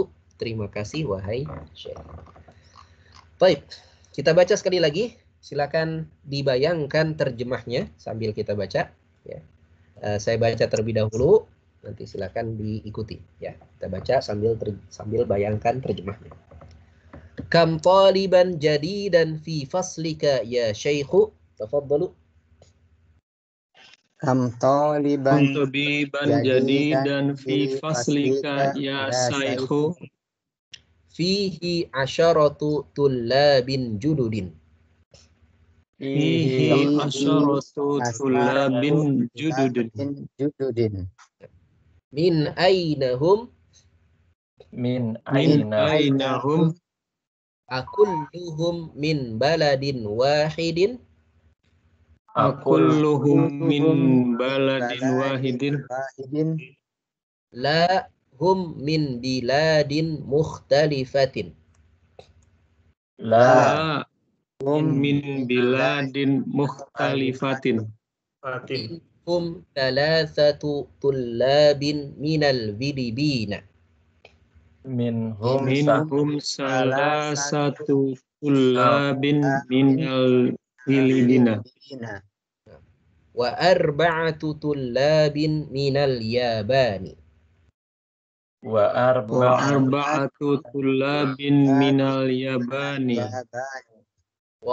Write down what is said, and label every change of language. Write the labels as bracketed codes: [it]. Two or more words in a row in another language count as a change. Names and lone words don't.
[id] Terima kasih wahai Syekh. Baik, kita baca sekali lagi. Silakan dibayangkan terjemahnya sambil kita baca. Ya. Saya baca terlebih dahulu, nanti silakan diikuti. Ya, kita baca sambil bayangkan terjemahnya. [ar] كم طالبا جديدا في فصلك يا شيخ. Tafadhalu. كم طالبا جديدا في فصلك يا شيخ. فيه عشرة طلاب جدد. فيه عشرة طلاب جدد. من أينهم? من أينهم? أكلهم من بلد واحد? أكلهم من بلد واحد? لا هم من بلاد مختلفة. لا من بلاد مختلفة. هم ثلاثة طلاب من الفلبين. منهم ثلاثة طلاب من الفلبين. وأربعة طلاب من اليابان. وأربعة طلاب من اليابان.